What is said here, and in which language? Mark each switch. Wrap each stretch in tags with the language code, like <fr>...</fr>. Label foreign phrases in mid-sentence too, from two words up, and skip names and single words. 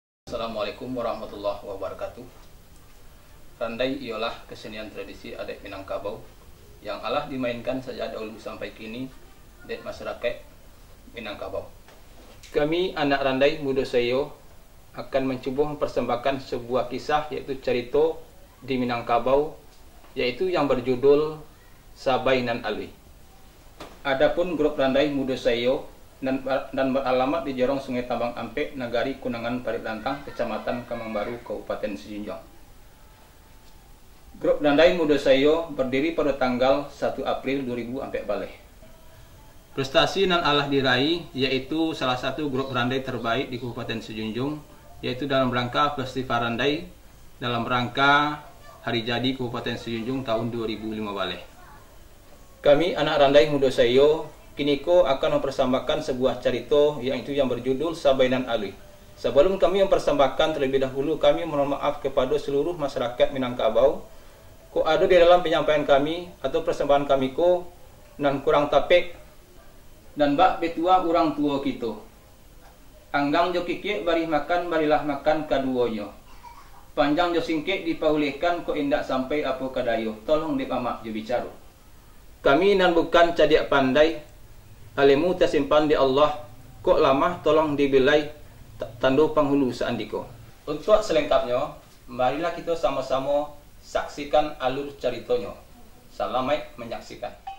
<ar>السلام عليكم ورحمة الله وبركاته.</ar> <id>Randai ialah kesenian tradisi adat Minangkabau yang alah dimainkan sejak dahulu sampai kini di masyarakat Minangkabau. Kami anak Randai Muda Sayo akan mencuba mempersembahkan sebuah kisah, yaitu cerita di Minangkabau, yaitu yang berjudul Sabai nan Alwi. Adapun grup Randai Muda Sayo dan beralamat di Jorong Sungai Tambang Ampek, Nagari Kunangan Parit-Lantang, Kecamatan Kamangbaru, Kabupaten Sijunjung. Grup Randai Muda Sayo berdiri pada tanggal 1 April 2000 Ampek Baleh. Prestasi nan alah diraih yaitu salah satu grup Randai terbaik di Kabupaten Sijunjung, yaitu dalam rangka Festival Randai dalam rangka Hari Jadi Kabupaten Sijunjung tahun 2005 Baleh. Kami anak Randai Muda Sayo kiniko akan mempersembahkan sebuah cerita yang berjudul Sabai nan Alwi. Sebelum kami mempersembahkan, terlebih dahulu kami mohon maaf kepada seluruh masyarakat Minangkabau ko ada di dalam penyampaian kami atau persembahan kami ko nan kurang tapek dan bak betua orang tua kita.</id> <min>Anggang jo kikik bari makan, barilah makan kaduoyo. Panjang jo singkik dipaulihkan ko indak sampai apa kadayo. Tolong dipamak jo bicara. Kami nan bukan cadiak pandai, alemu tersimpan di Allah, kok lama tolong dibilai tando penghulu seandiko.</min> <id>Untuk selengkapnya, marilah kita sama-sama saksikan alur ceritanya. Selamat menyaksikan.</id>